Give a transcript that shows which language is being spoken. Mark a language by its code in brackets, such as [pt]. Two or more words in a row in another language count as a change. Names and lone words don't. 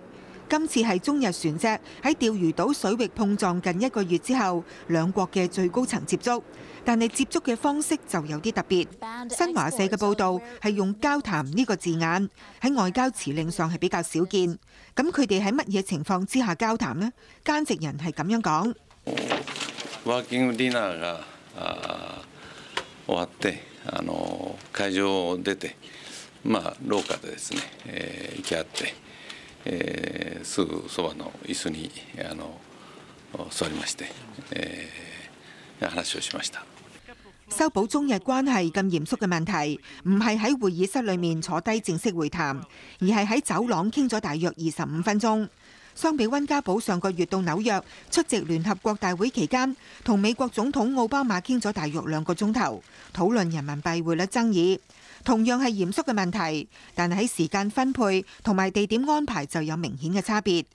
[yue] 今次係中日船隻喺釣魚島水域碰撞近1個月之後，兩國嘅最高層接觸，但係接觸嘅方式就有啲特別。新華社嘅報導係用交談呢個字眼，喺外交辭令上係比較少見。咁佢哋喺乜嘢情況之下交談呢？菅直人係咁樣講。 [ja] ワーキングディナーが終わって会場を出て廊下でですね行き合ってすぐそばの椅子に座りまして話をしました。 [yue] 修補中日關係咁嚴肅嘅問題，唔係喺會議室裏面坐低正式會談，而係喺走廊傾咗大約25分鐘。相比溫家寶上個月到紐約出席聯合國大會期間，同美國總統奧巴馬傾咗大約2個鐘頭，討論人民幣匯率爭議，同樣係嚴肅嘅問題，但喺時間分配同埋地點安排就有明顯嘅差別。